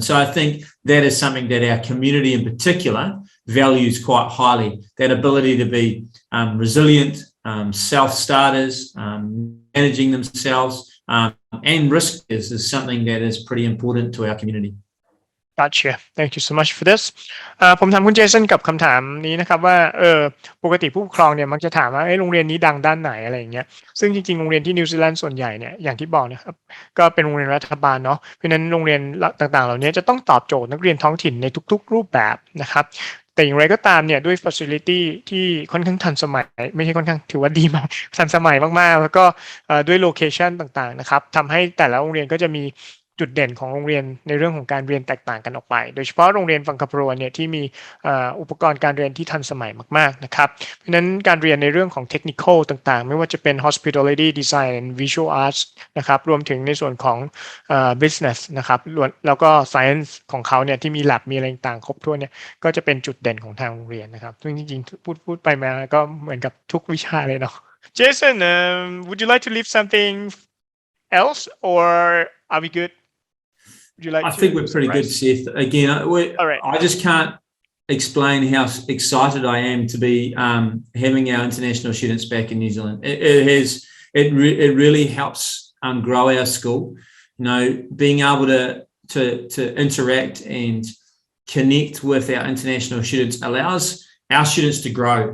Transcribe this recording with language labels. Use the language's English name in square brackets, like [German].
[English] And so I think that is something that our community in particular values quite highly, that ability to be resilient, self-starters, managing themselves, and risk is something that is pretty important to our community. Gotcha. Thank you so much for this. [Thai] ผมถามคุณเจสันกับคำถามนี้นะครับว่าปกติผู้ปกครองเนี่ยมักจะถามว่าโรงเรียนนี้ดังด้านไหนอะไรอย่างเงี้ยซึ่งจริงๆโรงเรียนที่นิวซีแลนด์ส่วนใหญ่เนี่ยอย่างที่บอกนะครับก็เป็นโรงเรียนรัฐบาลเนาะเพราะฉะนั้นโรงเรียนต่างๆเหล่านี้จะต้องตอบโจทย์นักเรียนท้องถิ่นในทุกๆรูปแบบนะครับแต่อย่างไรก็ตามเนี่ยด้วย facility ที่ค่อนข้างทันสมัยไม่ใช่ค่อนข้างถือว่าดีมากทันสมัยมากๆแล้วก็ ด้วย location ต่างๆนะครับทำให้แต่ละโรงเรียนก็จะมีจุดเด่นของโรงเรียนในเรื่องของการเรียนแตกต่างกันออกไปโดยเฉพาะโรงเรียนWhangaparaoaเนี่ยที่มี อุปกรณ์การเรียนที่ทันสมัยมากๆนะครับเพราะฉะนั้นการเรียนในเรื่องของ technical ต่างๆไม่ว่าจะเป็น hospitality design and visual arts นะครับรวมถึงในส่วนของbusiness นะครับแล้วก็ science ของเขาเนี่ยที่มี lab มีอะไรต่างๆครบถ้วนเนี่ยก็จะเป็นจุดเด่นของทางโรงเรียนนะครับซึ่งจริงๆพูดไปมาก็เหมือนกับทุกวิชาเลยเนาะ [English] Jason would you like to leave something else or are we good I think we're pretty good, Seth. Again, I just can't explain how excited I am to be having our international students back in New Zealand. It really helps grow our school. Being able to interact and connect with our international students allows our students to grow.